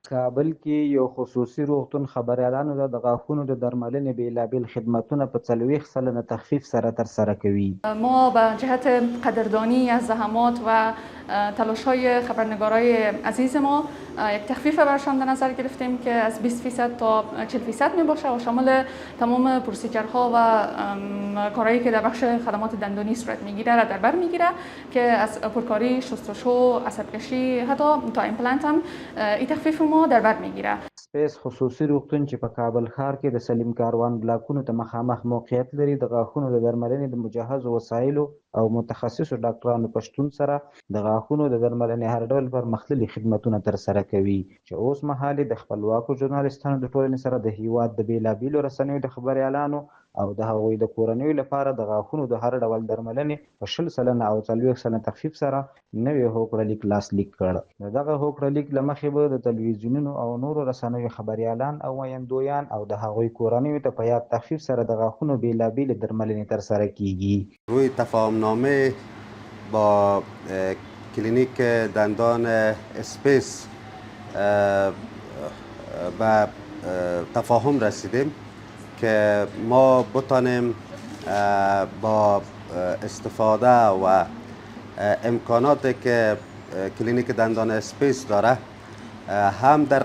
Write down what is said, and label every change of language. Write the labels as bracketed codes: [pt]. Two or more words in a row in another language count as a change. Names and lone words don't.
[ps] کابل کې یو خصوصي روغتون خبریالانو ته د غاښونو د درملنې بېلابېل خدمتونه په 40 سلنه تخفیف سره ترسره کوي. [fa] ما به جهت قدردانی از زحمات و تلاش‌های خبرنگارای عزیز ما یک تخفیف برشان در نظر گرفتیم که از 20% تا 40% می باشه و شامل تمام پروسیجرها و کارهایی که در بخش خدمات دندانی صورت میگیره را در بر میگیره که از پرکاری، شستشو، عصبکشی حتی تا ایمپلنت هم این تخفیف ما در بر میگیره. [ps] سپیس خصوصي روغتون چې په کابل ښار کې د سلیم کاروان بلاکونو ته مخامخ موقعیت لري د غاښونو د درملنې د مجهزو وسایلو او متخصصو ډاکټرانو په شتون سره د غاښونو د درملنې هر ډول پرمختللي خدمتونه ترسره کوي چې اوس مهال د خپلواکو ژورنالیستانو د ټولنې سره د هیواد د بېلابېلو رسنیو د خبریالانو او د هغوی د کورنیو لپاره د غاښونو د هر ډول درملنې په 20 سلنه او 40 سلنه تخفیف سره نوی هوکړه لاسلیک کړ. د دغه هوکړه لیک له مخې به د تلویزیونونو او نورو رسنیو خبریالان او ویندویان او د هغوی کورنیو ته په یاد تخفیف سره د غاښونو بېلابېلې درملنې ترسره کیږي. [fa] روی تفاهمنامه با کلینیک دندان اسپیس به تفاهم رسیدیم که ما بتانیم با استفاده و امکاناتی که کلینیک دندان اسپیس داره هم در